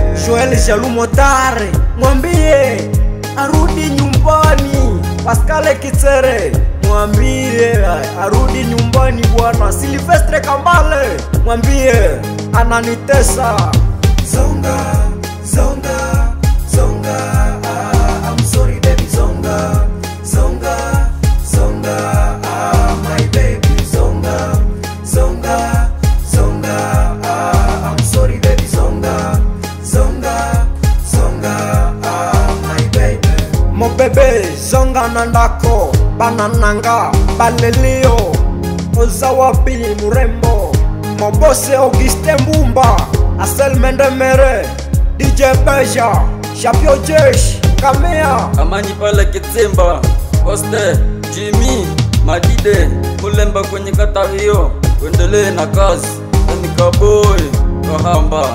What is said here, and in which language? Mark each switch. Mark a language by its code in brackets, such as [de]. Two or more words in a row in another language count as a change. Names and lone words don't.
[sw] Joel Jalumotare, mwambie arudi nyumbani. Pascal Kitsere, mwambie arudi nyumbani bwana. Silvestre Kambale, mwambie ananitesa. [ln] Zonga, zonga, zonga, [en] I'm sorry baby, [ln] zonga, zonga, zonga, [en] my baby, [ln] zonga, zonga, zonga, [en] I'm sorry baby, [ln] zonga, zonga, zonga, [en] my baby. [ln] Mo bebe zonga nandako, banananga balelio, ozawapi murembo. Mo bose Auguste Mbumba, Asel Mendemere, DJ Beja, Shapio Jesh, Kamea, [sw] Amani pale Kitsimba, Poste, Jimmy, Madide, Mulemba kwenye kata hiyo. Uendelee na kazi, MK Boy, Kahamba.